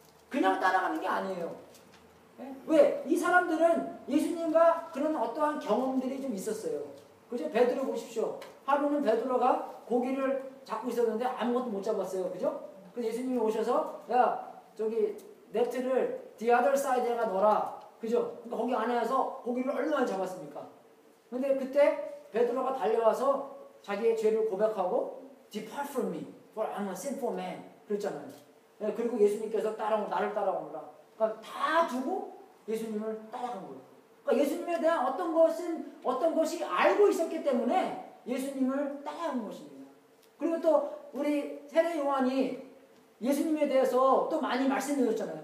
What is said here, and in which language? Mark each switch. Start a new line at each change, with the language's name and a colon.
Korean: 그냥 따라가는 게 아니에요. 왜? 이 사람들은 예수님과 그런 어떠한 경험들이 좀 있었어요. 그죠? 베드로 보십시오. 하루는 베드로가 고기를 잡고 있었는데 아무것도 못 잡았어요. 그죠? 그래서 예수님이 오셔서 야 저기 네트를
English: the other side
Korean: 에가 넣어라. 그죠? 그러니까 거기 안에서 고기를 얼마나 잡았습니까? 근데 그때 베드로가 달려와서 자기의 죄를 고백하고
English: Depart from me, for I'm a sinful man.
Korean: 그랬잖아요. 그리고 예수님께서 나를 따라오느라. 그러니까 다 두고 예수님을 따라간 거예요. 그러니까 예수님에 대한 어떤 것이 알고 있었기 때문에 예수님을 따라간 것입니다. 그리고 또 우리 세례 요한이 예수님에 대해서 또 많이 말씀해 주셨잖아요.